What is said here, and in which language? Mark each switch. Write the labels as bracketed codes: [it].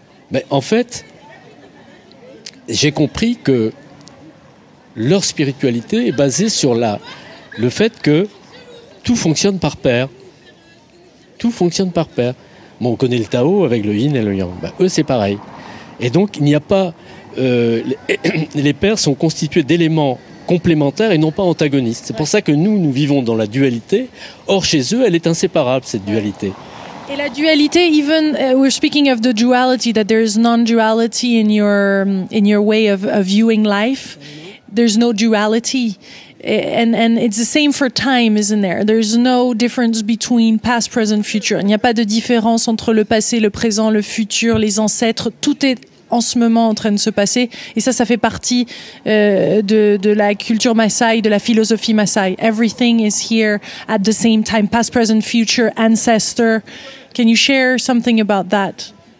[fr] Mais en fait, j'ai compris que leur spiritualité est basée sur le fait que tout fonctionne par paire. Tout fonctionne par paire. On connaît le Tao avec le yin et le yang. Eux, c'est pareil. Et donc, il n'y a pas... les paires sont constituées d'éléments complémentaires et non pas antagonistes. C'est pour ça que nous vivons dans la dualité. Or, chez eux, elle est inséparable, cette dualité. Et la dualité, [en] even we're speaking of the duality, that there is non-duality in your way of viewing life. There's no duality. And it's the same for time, isn't there? There's no difference between past, present, future. [fr] Il n'y a pas de différence entre le passé, le présent, le futur, les ancêtres. Tout est en ce moment en train de se passer. Et ça fait partie de la culture Maasai, de la philosophie Maasai. [en] Everything is here at the same time. Past, present, future, ancestor. Can you share something about that?